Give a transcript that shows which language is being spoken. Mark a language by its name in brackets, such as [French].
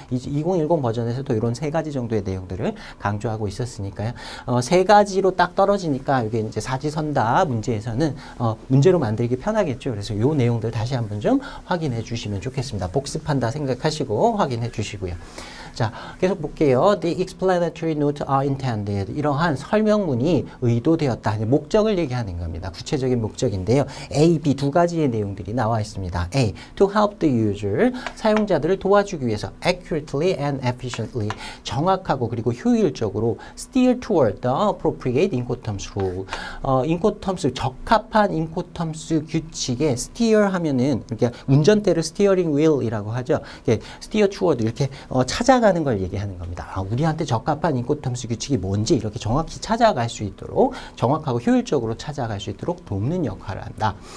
[Korean] 2010 버전에서도 이런 세 가지 정도의 내용들을 강조하고 있었으니까요. 세 가지로 딱 떨어지니까 이게 이제 사지선다 문제에서는 문제로 만들기 편하겠죠. 그래서 이 내용들 다시 한번 좀 확인해 주시면 좋겠습니다. 복습한다 생각하시고 확인해 주시고요. 자, 계속 볼게요. [English] The explanatory notes are intended. [Korean] 이러한 설명문이 의도되었다. 목적을 얘기하는 겁니다. 구체적인 목적인데요. A, B 두 가지의 내용들이 나와 있습니다. [English] A, to help the user. [Korean] 사용자들을 도와주기 위해서 [English] accurately and efficiently. [Korean] 정확하고 그리고 효율적으로 [English] steer toward the appropriate incoterms rule. [Korean] 인코텀스, 적합한 인코텀스 규칙에 steer 하면은 이렇게 운전대를 [English] steering wheel [Korean] 이라고 하죠. 이렇게 [English] steer toward [Korean] 이렇게 찾아가는 걸 얘기하는 겁니다. 우리한테 적합한 인코텀스 규칙이 뭔지 이렇게 정확히 찾아갈 수 있도록, 정확하고 효율적으로 찾아갈 수 있도록 돕는 역할을 한다.